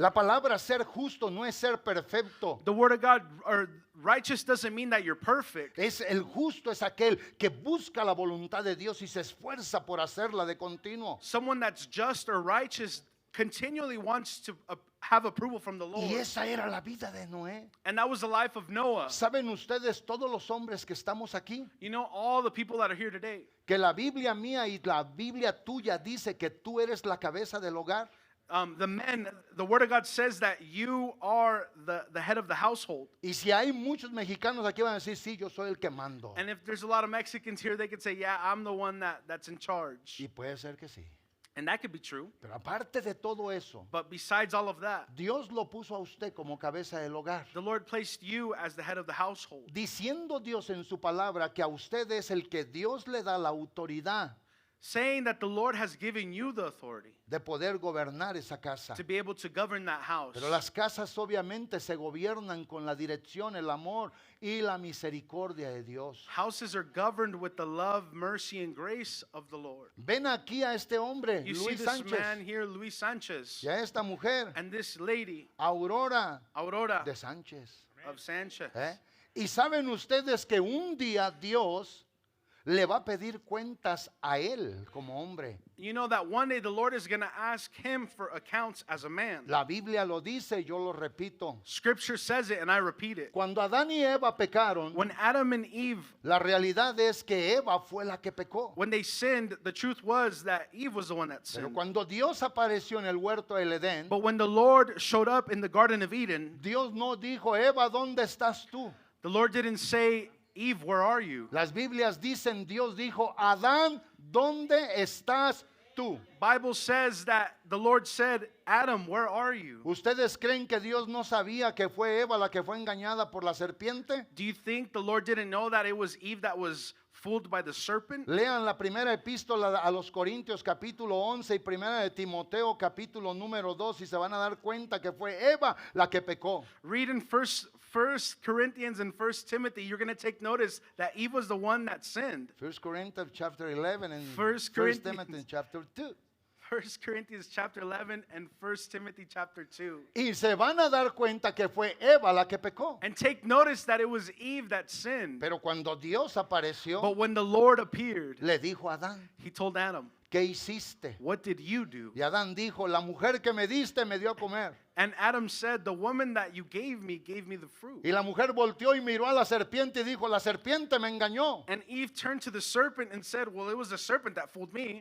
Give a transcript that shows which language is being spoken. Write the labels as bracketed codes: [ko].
[es] La palabra ser justo no es ser perfecto. [en] The word of God, or righteous doesn't mean that you're perfect. [es] Es el justo es aquel que busca la voluntad de Dios y se esfuerza por hacerla de continuo. [en] Someone that's just or righteous continually wants to have approval from the [es] Y [en] Lord. [es] esa era la vida de Noé. [en] And that was the life of Noah. [es] ¿Saben ustedes, todos los hombres que estamos aquí, [en] You know, all the people that are here today, [es] que la Biblia mía y la Biblia tuya dice que tú eres la cabeza del hogar? [en] the men, the word of God says that you are the head of the household. [es] Y si hay muchos mexicanos aquí van a decir, sí, yo soy el que mando. [en] And if there's a lot of Mexicans here, they could say, yeah, I'm the one that's in charge. [es] Y puede ser que sí. [en] And that could be true. [es] Pero aparte de todo eso, [en] But besides all of that, [es] Dios lo puso a usted como cabeza del hogar. [en] the Lord placed you as the head of the household. [es] Diciendo Dios en su palabra que a usted es el que Dios le da la autoridad [en] Saying that the Lord has given you the authority [es] de poder gobernar esa casa. [en] to be able to govern that house. [es] Pero las casas obviamente se gobiernan con la dirección, el amor y la misericordia de Dios. [en] Houses are governed with the love, mercy, and grace of the Lord. [es] Ven aquí a este hombre, [en] You see [es] Luis [en] this [es] Sánchez, [en] man here, Luis Sanchez, [es] y a esta mujer, [en] and this lady, [es] Aurora [en] Aurora [es] de Sánchez. [en] of Sanchez. ¿Eh? [es] Y saben ustedes que un día Dios le va a pedir cuentas a él como hombre. [en] You know that one day the Lord is going to ask him for accounts as a man. [es] La Biblia lo dice, yo lo repito. [en] Scripture says it, and I repeat it. [es] Cuando Adán y Eva pecaron, [en] When Adam and Eve, [es] la realidad es que Eva fue la que pecó. [en] when they sinned, the truth was that Eve was the one that [es] Pero [en] sinned. [es] cuando Dios apareció en el huerto del Edén, [en] But when the Lord showed up in the Garden of Eden, [es] Dios no dijo, Eva, ¿dónde estás tú? [en] the Lord didn't say, Eve, where are you? [es] Las Biblias dicen, Dios dijo, Adán, ¿dónde estás tú? [en] Bible says that the Lord said, Adam, where are you? [es] ¿Ustedes creen que Dios no sabía que fue Eva la que fue engañada por la serpiente? [en] Do you think the Lord didn't know that it was Eve that was fooled by the serpent? [es] Lean la primera epístola a los Corintios capítulo 11 y primera de Timoteo capítulo número 2 y se van a dar cuenta que fue Eva la que pecó. [en] Read in First Corinthians and First Timothy, you're going to take notice that Eve was the one that sinned. 1 Corinthians chapter 11 and 1 First Corinthians. Timothy chapter 2. 1 Corinthians chapter 11 and 1 Timothy chapter 2. [es] Y se van a dar cuenta que fue Eva la que pecó. [en] And take notice that it was Eve that sinned. [es] Pero cuando Dios apareció, [en] But when the Lord appeared, [es] le dijo a Adán, [en] he told Adam, [es] ¿qué hiciste? [en] what did you do? [es] Y Adán dijo, la mujer que me diste me dio a comer. [en] And Adam said, the woman that you gave me the fruit. [es] Y la mujer volteó y miró a la serpiente y dijo, la serpiente me engañó. [en] And Eve turned to the serpent and said, well, it was the serpent that fooled me.